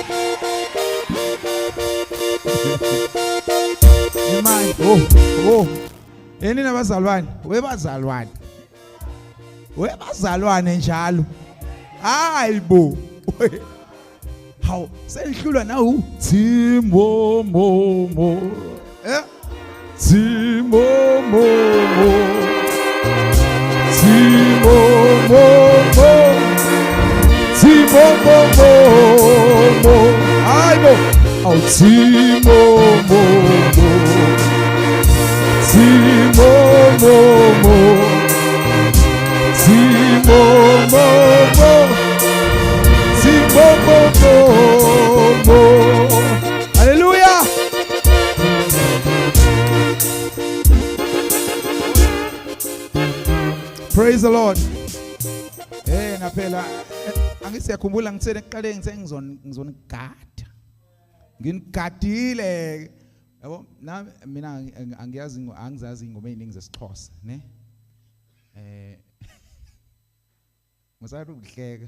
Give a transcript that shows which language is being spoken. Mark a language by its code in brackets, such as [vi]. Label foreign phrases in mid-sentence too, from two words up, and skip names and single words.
[zu] Imani, oh. Yini nabazalwane? Webazalwane njalo. Hayibo. Hawu, selihlulwa nawu. Timo momo. Timo momo. Timo momo. Timo momo. Hayibo. Aw Timo momo. Timo momo. Timo momo. Timo momo. [en] Hallelujah. Praise the Lord. [zu] Naphela angisiyakhumbula ngithele ekuqaleni ngizonigada. Nginigadile. Yabo mina angizazi ingoma eziningi zesiXhosa, ne? Ngisathi ukuhleka.